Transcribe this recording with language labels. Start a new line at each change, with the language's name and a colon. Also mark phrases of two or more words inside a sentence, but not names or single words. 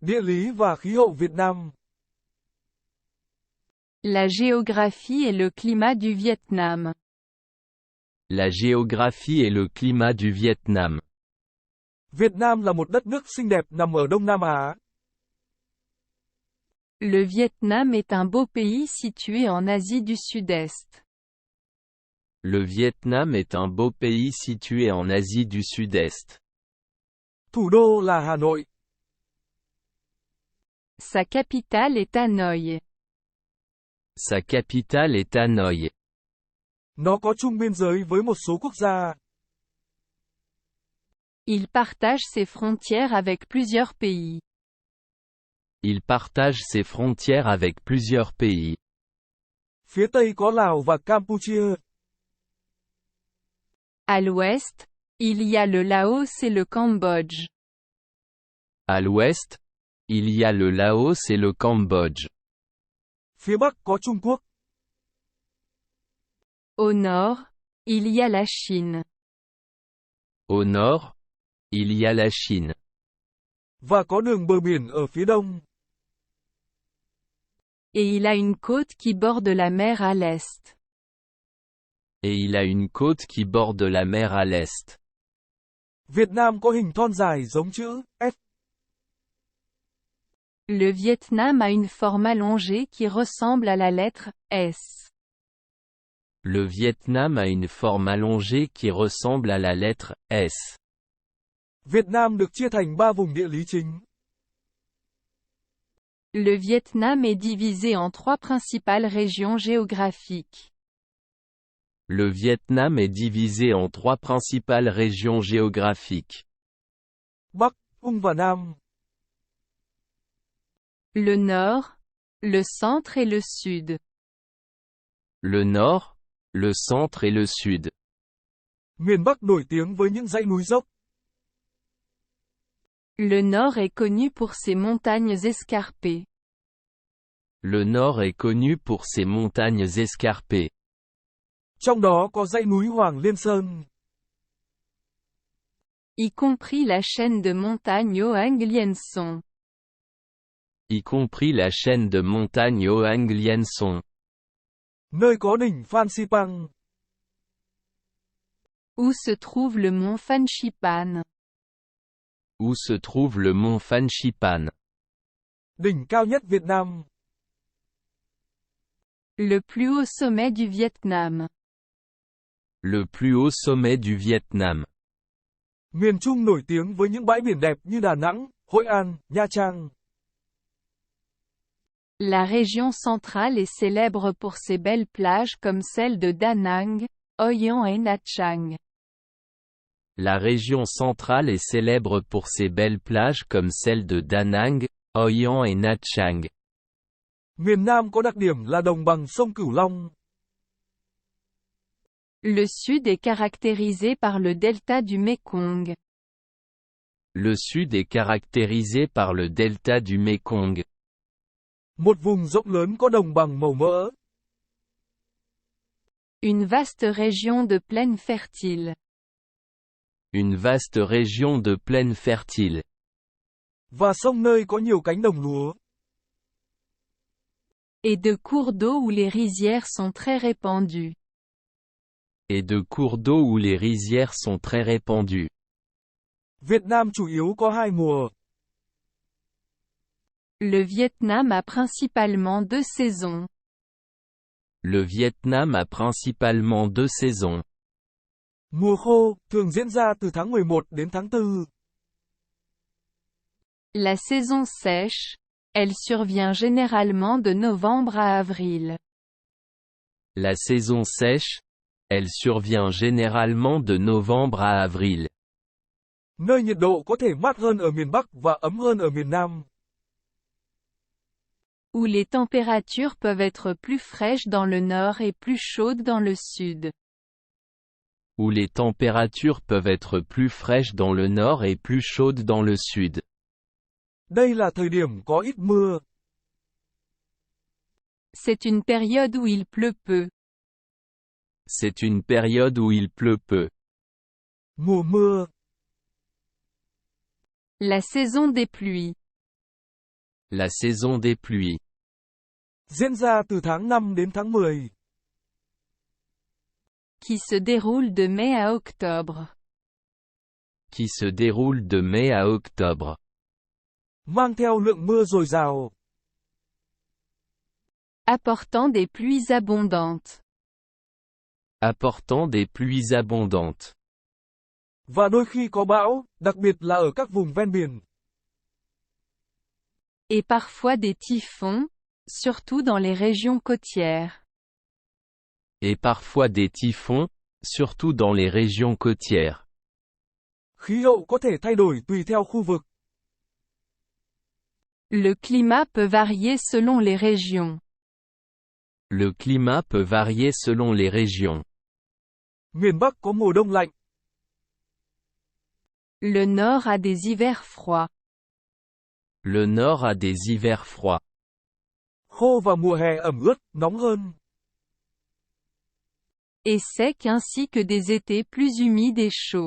Vietnamese: Địa lý và khí hậu Việt Nam.
French: La géographie et le climat du Vietnam. La géographie et le climat du Vietnam.
Vietnamese: Việt Nam là một đất nước xinh đẹp nằm ở Đông Nam Á.
French: Le Vietnam est un beau pays situé en Asie du Sud-Est. Le Vietnam est un beau pays situé en Asie du Sud-Est.
Vietnamese: Thủ đô là Hà Nội.
French: Sa capitale est Hanoï. Sa capitale est Hanoï.
Vietnamese: Nó có chung biên giới với một số quốc gia.
French: Il partage ses frontières avec plusieurs pays. Il partage ses frontières avec plusieurs pays.
Vietnamese: Phía Tây có Lào và Campuchia.
French: À l'ouest, il y a le Laos et le Cambodge. À l'ouest, il y a le Laos et le Cambodge.
Vietnamese: Phía Bắc có Trung Quốc.
French: Au nord, il y a la Chine. Au nord, il y a la Chine.
Vietnamese: Và có đường bờ biển ở phía đông.
French: Et il a une côte qui borde la mer à l'est. Et il a une côte qui borde la mer à l'est.
Vietnamese: Việt Nam có hình thon dài giống chữ S.
French: Le Vietnam a une forme allongée qui ressemble à la lettre S. Le Vietnam a une forme allongée qui ressemble à la lettre S.
Vietnamese: Việt Nam được chia thành 3 vùng địa lý chính.
French: Le Vietnam est divisé en 3 principales régions géographiques. Le Vietnam est divisé en 3 principales régions géographiques.
Vietnamese: Bắc, Trung và Nam.
French: Le nord, le centre et le sud. Le nord, le centre et le sud.
Vietnamese: Miền Bắc nổi tiếng với những dãy núi dốc.
French: Le nord est connu pour ses montagnes escarpées. Le nord est connu pour ses montagnes escarpées.
Vietnamese: Trong đó có dãy núi Hoàng Liên Sơn.
French: Y compris la chaîne de montagnes Hoang Lien Son. Y compris la chaîne de montagnes Hoang Lien Son.
Vietnamese: Nơi có đỉnh Phan Xipang.
French: Où se trouve le mont Phan Xipan. Où se trouve le mont Phan Xipan.
Vietnamese: Đỉnh cao nhất Việt Nam.
French: Le plus haut sommet du Vietnam. Le plus haut sommet du Vietnam.
Vietnamese: Miền Trung nổi tiếng với những bãi biển đẹp như Đà Nẵng, Hội An, Nha Trang.
French: La région centrale est célèbre pour ses belles plages comme celle de Da Nang, Hoi An et Nha Trang. La région centrale est célèbre pour ses belles plages comme celle de Da Nang, Hoi An et Nha Trang.
Vietnamese: Miền Nam có đặc điểm là đồng bằng sông Cửu Long.
French: Le sud est caractérisé par le delta du Mekong. Le sud est caractérisé par le delta du Mekong.
Vietnamese: Một vùng rộng lớn có đồng bằng màu mỡ.
French: Une vaste région de plaines fertiles. Une vaste région de plaines fertiles.
Vietnamese: Và sông nơi có nhiều cánh đồng lúa.
French: Et de cours d'eau où les rizières sont très répandues. Et de cours d'eau où les rizières sont très répandues.
Vietnamese: Việt Nam chủ yếu có 2 mùa.
French: Le Vietnam a principalement 2 saisons. Le Vietnam a principalement 2 saisons.
Vietnamese: Mùa khô, thường diễn ra từ tháng 11 đến tháng 4.
French: La saison sèche, elle survient généralement de novembre à avril. La saison sèche, elle survient généralement de novembre à avril.
Vietnamese: Nơi nhiệt độ có thể mát hơn ở miền Bắc và ấm hơn ở miền Nam.
French: Où les températures peuvent être plus fraîches dans le nord et plus chaudes dans le sud. Où les températures peuvent être plus fraîches dans le nord et plus chaudes dans le sud.
Vietnamese: Đây là thời điểm có ít mưa.
French: C'est une période où il pleut peu. C'est une période où il pleut peu.
Vietnamese: Mùa mưa.
French: La saison des pluies. La saison des pluies.
Vietnamese: Diễn ra từ tháng 5 đến tháng 10.
French: Qui se déroule de mai à octobre. Qui se déroule de mai à octobre.
Vietnamese: Mang theo lượng mưa dồi dào.
French: Apportant des pluies abondantes. Apportant des pluies abondantes.
Vietnamese: Và đôi khi có bão, đặc biệt là ở các vùng ven biển.
French: Et parfois des typhons, surtout dans les régions côtières. Et parfois des typhons, surtout dans les régions côtières.
Vietnamese: Khí hậu có thể thay đổi tùy theo khu vực.
French: Le climat peut varier selon les régions. Le climat peut varier selon les régions.
Vietnamese: Miền Bắc có mùa đông lạnh.
French: Le nord a des hivers froids. Le nord a des hivers froids.
Vietnamese: Khô và mùa hè ẩm ướt, nóng hơn.
French: Et secs ainsi que des étés plus humides et chauds.